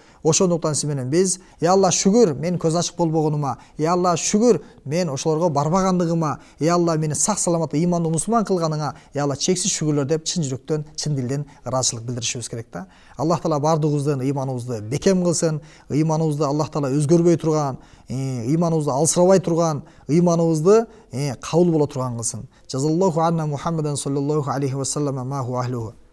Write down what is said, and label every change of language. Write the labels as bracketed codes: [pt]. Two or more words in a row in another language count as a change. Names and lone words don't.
[ky] Ошондуктан сиз менен биз, Алла шүгүр, мен көз ачык болбогонума, Алла шүгүр, мен ошолорго барбагандыгыма, Алла мени сак саламат ыймандуу мусулман кылганыңа, Алла чексиз шүгүрлөр деп чын жүрөктөн, чын дилден ыраазычылык билдиришибиз керек да. Аллах таала бардыгыбыздын ыйманыбызды бекем кылсын, ыйманыбызды Аллах таала өзгөрбөй турган, ыйманыбызды алсырабай турган, ыйманыбызды кабыл боло турган кылсын. [ar] جزى الله عنا محمدا صلى الله عليه وسلم ما هو أهله.